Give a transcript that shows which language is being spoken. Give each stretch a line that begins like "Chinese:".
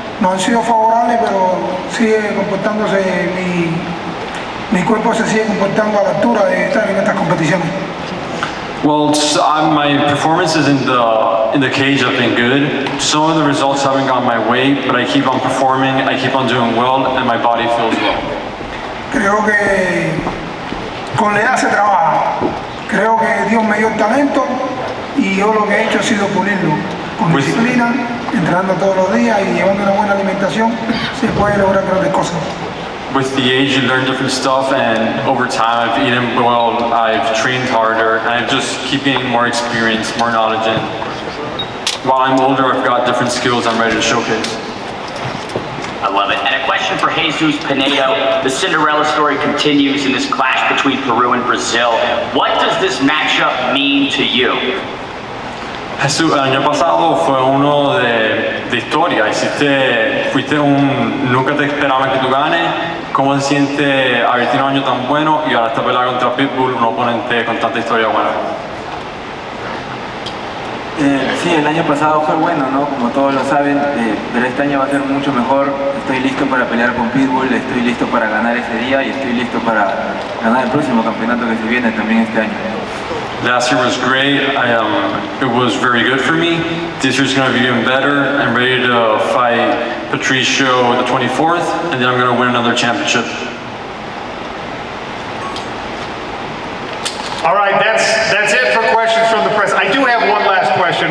Spanish: No han sido favorables, pero sigue comportándose, mi cuerpo se sigue comportando a la altura de estar en estas competiciones.
English: Well, my performances in the cage have been good. Some of the results haven't gone my way, but I keep on performing, I keep on doing well, and my body feels well.
Spanish: Creo que con la edad se trabaja. Creo que Dios me dio el talento y yo lo que he hecho ha sido pulirlo. Con disciplina, entrenando todos los días y llevando una buena alimentación, se puede lograr grandes cosas.
English: with the age you learn different stuff, and over time I've eaten well, I've trained harder, and I just keep gaining more experience, more knowledge, and while I'm older I've got different skills I'm ready to showcase. I love it. And a question for Jesus Pinedo. The Cinderella story continues in this clash between Peru and Brazil. What does this matchup mean to you?
Spanish: Jesús, el año pasado fue uno de historia. Nunca te esperaban que tú ganes. ¿Cómo se siente haber tenido un año tan bueno y ahora esta pelea contra Pitbull, un oponente con tanta historia buena? Sí, el año pasado fue bueno, ¿no? Como todos lo saben, pero este año va a ser mucho mejor. Estoy listo para pelear con Pitbull, estoy listo para ganar ese día y estoy listo para ganar el próximo campeonato que se viene también este año.
English: Last year was great. It was very good for me. This year's going to be even better. I'm ready to fight Patricio the 24th, and then I'm going to win another championship. All right, that's it for questions from the press. I do have one last question.